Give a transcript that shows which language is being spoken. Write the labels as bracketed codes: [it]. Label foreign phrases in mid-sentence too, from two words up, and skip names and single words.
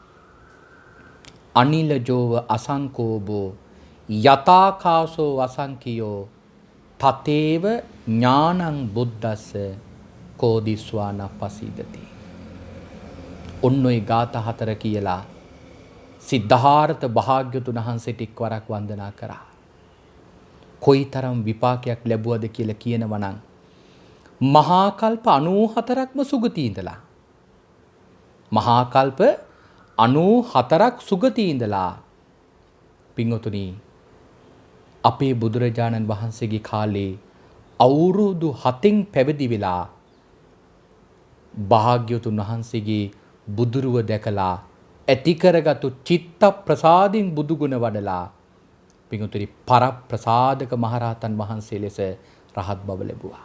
[pi] අනිලජෝව අසංකෝබෝ යතාකාසෝ වසංකියෝ තතේව ඥානං බුද්දස්ස කෝදිස්වාන පසීදති. [si] ඔන්න ඔය ගාථා 4 කියලා සිද්ධාර්ථ භාග්‍යවතුන් වහන්සේට එක්වරක් වන්දනා කරා. කොයිතරම් විපාකයක් ලැබුවද කියලා කියනවා නම් මහා කල්ප 94ක්ම සුගතිය ඉඳලා මහා කල්ප 94ක් සුගතිය ඉඳලා පින්වතුනි අපේ බුදුරජාණන් වහන්සේගේ කාලේ අවුරුදු 7න් පැවිදි වෙලා භාග්‍යවතුන් වහන්සේගේ බුදුරුව දැකලා ඇති කරගත්තු චිත්ත ප්‍රසාදින් බුදුගුණ වඩලා පින්වතුනි පරප්‍රසාදක මහරහතන් වහන්සේ ලෙස රහත් බව ලැබුවා.